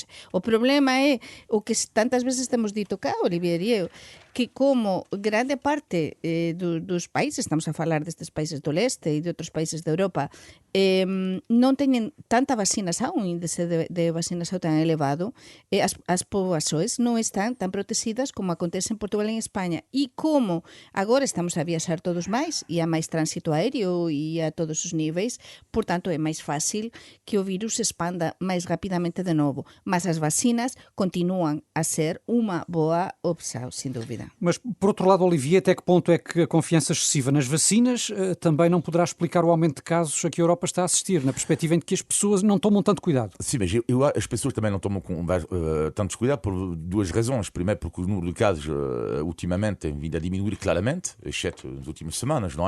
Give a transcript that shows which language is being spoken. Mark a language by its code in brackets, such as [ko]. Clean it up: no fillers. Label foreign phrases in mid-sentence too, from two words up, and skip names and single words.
[gl] O problema é o que tantas veces temos dito cá, Olivier e eu, que como grande parte dos países, estamos a falar destes países do leste e de outros países da Europa, non teñen tanta vacinación, un índice de vacinación tan elevado, as poboações non están tan protegidas como acontece en Portugal e en España. E como agora estamos a viaxar todos máis, e há máis tránsito aéreo e a todos os níveis, por tanto é máis fácil que o virus se expanda máis rapidamente de novo. Mas as vacinas continúan a ser unha boa opção, sin dúvida. [pt] Mas, por outro lado, Olivier, até que ponto é que a confiança excessiva nas vacinas também não poderá explicar o aumento de casos a que a Europa está a assistir, na perspectiva em que as pessoas não tomam tanto cuidado? Sim, mas as pessoas também não tomam tanto cuidado por duas razões. Primeiro, porque o número de casos ultimamente tem vindo a diminuir claramente, exceto nas últimas semanas, não é?